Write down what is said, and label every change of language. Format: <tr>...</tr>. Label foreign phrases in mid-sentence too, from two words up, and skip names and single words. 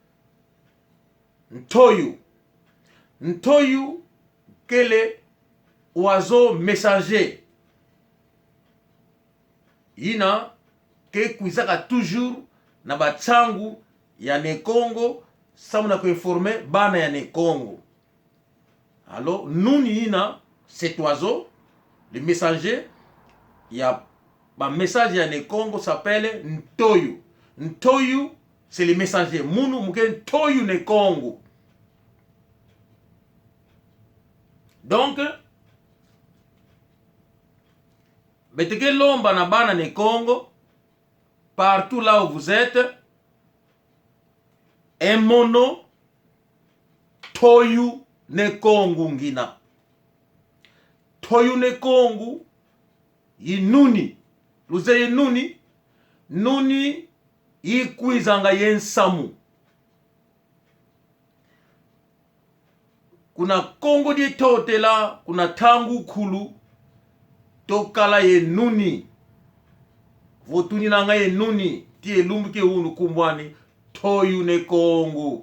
<ktu>ntoyu kele</ktu> <fr>oiseau messager</fr> <ktu>ina ke kuizaka toujours na batsangu ya ne Congo samuna ko informer bana ya ne Congo. Alors nuni ina</ktu> <fr>cet oiseau le messager</fr> <ktu>ya ba message ya ne Congo s'appelle ntoyu. Ntoyu</ktu> <fr>c'est le messager</fr> <ktu>munu muken toyu ne Congo. Donc beteke lomba na bana ne Congo</ktu> <fr>partout là où vous êtes,</fr> <ktu>un mono toyu ne Congo ngina. Toyu ne Congo inuni luze nuni nuni ikwizanga yensamu. Kuna Congo di totela kuna tangu kulu tokala ye nuni votuni nanga ye nuni tie lumbuke unu kumbwani toyu ne Congo.</ktu>